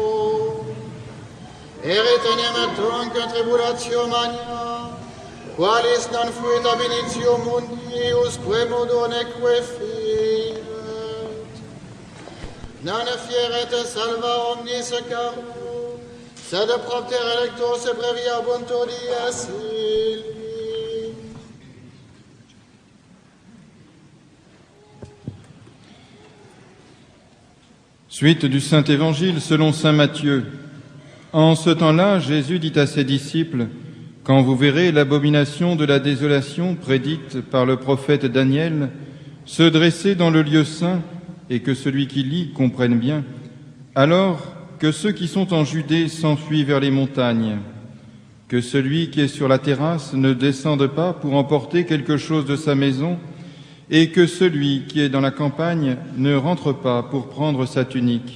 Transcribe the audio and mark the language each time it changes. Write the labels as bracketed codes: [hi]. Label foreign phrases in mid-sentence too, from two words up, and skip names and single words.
[la] Eretenem tunc tribulatio magna, qualis non fuit ab initio mundi, usque modo neque fiet. Non fieret salva omnis caro, sed propter electos breviabunt dies illi. [fr] Suite du Saint-Évangile selon saint Matthieu. En ce temps-là, Jésus dit à ses disciples, « Quand vous verrez l'abomination de la désolation prédite par le prophète Daniel se dresser dans le lieu saint, et que celui qui lit comprenne bien, alors que ceux qui sont en Judée s'enfuient vers les montagnes, que celui qui est sur la terrasse ne descende pas pour emporter quelque chose de sa maison, et que celui qui est dans la campagne ne rentre pas pour prendre sa tunique.